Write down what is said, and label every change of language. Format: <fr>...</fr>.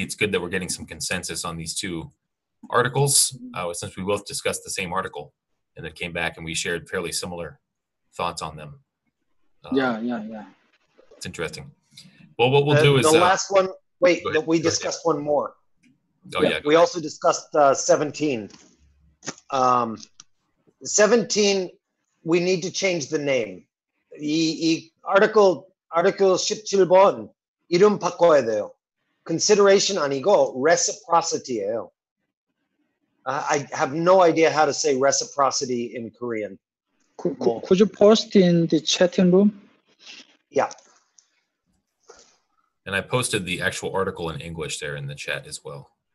<en>It's good that we're getting some consensus on these two articles, since we both discussed the same article and it came back and we shared fairly similar thoughts on them. Yeah. It's interesting. Well, what we'll do is the last one. Wait, we Go discussed one more. Oh yeah. We also discussed 17. 17. We need to change the name.</en> <ko>이 article 17번 이름 바꿔야 돼요. Consideration 아니고 reciprocity예요.</ko> <en>I have no idea how to say reciprocity in Korean. Could you post in the chatting room? Yeah. And I posted the actual article in English there in the chat as well.</en>